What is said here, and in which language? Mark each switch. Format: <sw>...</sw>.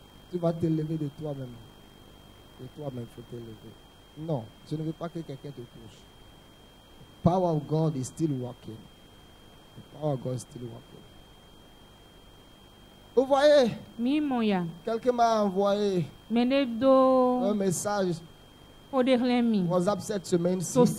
<fr>Tu vas te lever de toi-même. De toi-même, il faut te lever. Non, je ne veux pas que quelqu'un te touche.</fr> <en>The power of God is still working. The power of God is still working.</en> <fr>Vous voyez? Quelqu'un m'a envoyé un message WhatsApp cette semaine-ci.</fr>